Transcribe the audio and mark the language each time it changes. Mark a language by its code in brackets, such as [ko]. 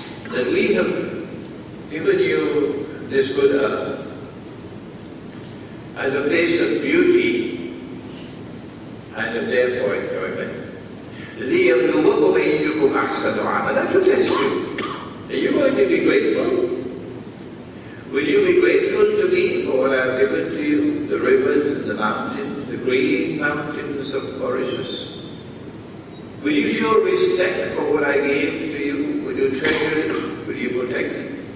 [en] That we have given you this good earth as a place of beauty and of therefore enjoyment. [ar] لِيَبْلُوَكُمْ أَيُّكُمْ أَحْسَنُ عَمَلًا, [en] to test you. Are you going to be grateful? Will you be grateful to me for what I have given to you? The rivers and the mountains, the green mountains of Mauritius. Will you show respect for what I gave to you? Will you treasure it? Will you protect it?